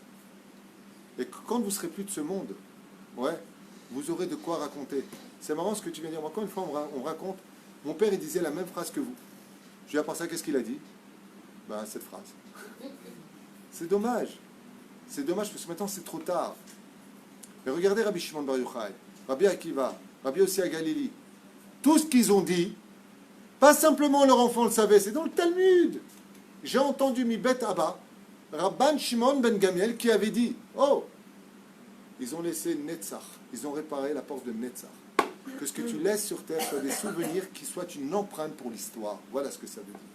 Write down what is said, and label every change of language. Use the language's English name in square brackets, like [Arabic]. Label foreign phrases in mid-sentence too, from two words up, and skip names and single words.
[French] Et quand vous serez plus de ce monde, ouais, vous aurez de quoi raconter. C'est marrant ce que tu viens de dire. Encore une fois, on raconte. Mon père, il disait la même phrase que vous. Je lui ai pensé, qu'est-ce qu'il a dit? Ben, cette phrase. C'est dommage. C'est dommage parce que maintenant, c'est trop tard. Mais regardez Rabbi Shimon Bar Yochai, Rabbi Akiva, Rabbi Yossi HaGalili. Tout ce qu'ils ont dit, pas simplement leur enfant le savait, c'est dans le Talmud. J'ai entendu [Hebrew] מבית אבא, [French] Rabban Shimon ben Gamiel, qui avait dit, oh, ils ont laissé Netzach, ils ont réparé la porte de Netzach. Que ce que tu laisses sur terre soit des souvenirs qui soient une empreinte pour l'histoire. Voilà ce que ça veut dire.